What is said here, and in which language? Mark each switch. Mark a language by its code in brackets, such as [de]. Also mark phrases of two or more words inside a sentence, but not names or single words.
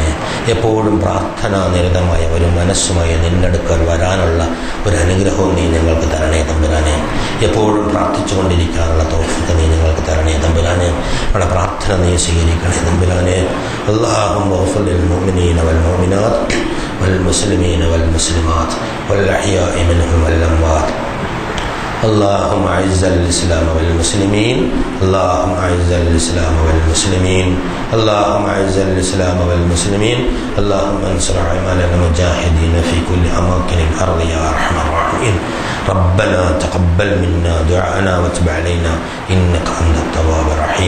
[ml] എപ്പോഴും പ്രാർത്ഥനാ നിരതമായ ഒരു മനസ്സുമായി നിന്നെടുക്കൽ വരാനുള്ള ഒരു അനുഗ്രഹവും നീ ഞങ്ങൾക്ക് തരണേ തമ്പുരാനെ. എപ്പോഴും പ്രാർത്ഥിച്ചു കൊണ്ടിരിക്കാനുള്ള തൗഫീഖ് നീ ഞങ്ങൾക്ക് തരണേ തമ്പുരാനെ. നമ്മുടെ പ്രാർത്ഥന നീ സ്വീകരിക്കണേ തമ്പുരാനെ. [ar] اللهم اغفر للمؤمنين والمؤمنات والمسلمين والمسلمات والأحياء منهم والأموات. اللهم أعز الإسلام والمسلمين. اللهم أعز الإسلام والمسلمين. اللهم أعز الإسلام والمسلمين. اللهم انصر أعمال المجاهدين في كل أماكن الأرض يا أرحم الراحمين. ربنا تقبل منا دعاءنا وتب علينا إنك أنت التواب الرحيم.